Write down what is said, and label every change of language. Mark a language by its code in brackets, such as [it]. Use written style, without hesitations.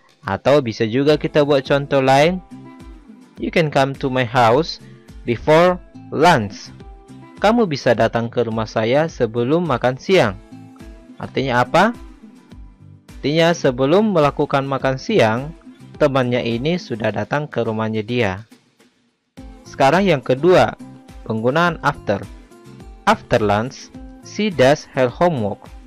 [id] Atau bisa juga kita buat contoh lain. [en] You can come to my house before lunch. [id] Kamu bisa datang ke rumah saya sebelum makan siang. Artinya apa? Artinya sebelum melakukan makan siang, temannya ini sudah datang ke rumahnya dia. Sekarang yang kedua, penggunaan after. [en] After lunch, she does her homework.